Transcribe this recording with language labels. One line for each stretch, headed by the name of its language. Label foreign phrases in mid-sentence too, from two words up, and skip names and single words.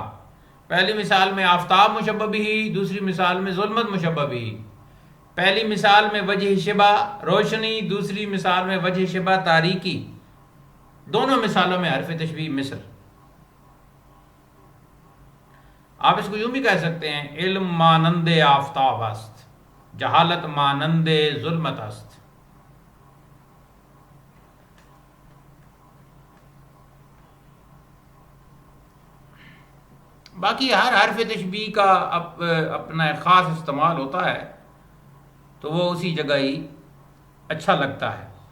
Urdu: پہلی مثال میں آفتاب مشبہ بھی، دوسری مثال میں ظلمت مشبہ بھی. پہلی مثال میں وجہ شبہ روشنی، دوسری مثال میں وجہ شبہ تاریکی. دونوں مثالوں میں حرف تشبیہ مثل. آپ اس کو یوں بھی کہہ سکتے ہیں
Persian: علم مانند آفتاب است، جہالت مانند ظلمت است.
Urdu: باقی ہر حرف تشبیہ کا اپنا ایک خاص استعمال ہوتا ہے تو وہ اسی جگہ ہی اچھا لگتا ہے.